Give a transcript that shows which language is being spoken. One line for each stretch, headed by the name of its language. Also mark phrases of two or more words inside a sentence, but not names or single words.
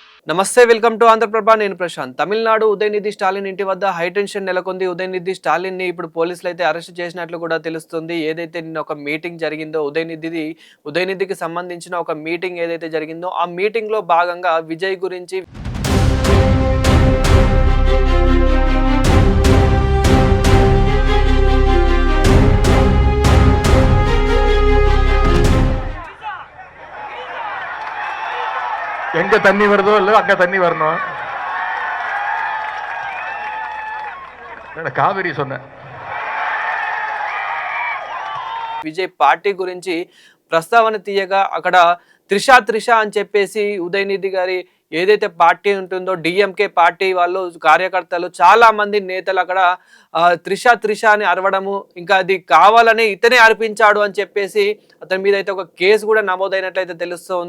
Telugu: నమస్తే
English: welcome to
Telugu: ఆంధ్రప్రభ నేను ప్రశాంత్. తమిళనాడు ఉదయనిధి స్టాలిన్ ఇంటి వద్ద హైటెన్షన్ నెలకొంది. ఉదయనిధి స్టాలిన్ ని ఇప్పుడు పోలీసులు అయితే అరెస్ట్ చేసినట్లు కూడా తెలుస్తుంది. ఏదైతే నిన్న ఒక మీటింగ్ జరిగిందో ఉదయనిధికి సంబంధించిన ఒక మీటింగ్ ఏదైతే జరిగిందో ఆ మీటింగ్ లో భాగంగా విజయ్ గురించి
Tamil: எங்க தண்ணி வருதோ இல்ல அங்க தண்ணி வரணும். காவிரி சொன்னேன்.
Telugu: విజయ్ పార్టీ గురించి ప్రస్తావన తీయగా అక్కడ త్రిష అని చెప్పేసి ఉదయనిధి గారి ఏదైతే పార్టీ ఉంటుందో డిఎంకే పార్టీ వాళ్ళు కార్యకర్తలు చాలా మంది నేతలు అక్కడ త్రిష అని అరవడము, ఇంకా అది కావాలని ఇతనే అర్పించాడు అని చెప్పేసి అతని మీద అయితే ఒక కేసు కూడా నమోదైనట్లయితే తెలుస్తుంది.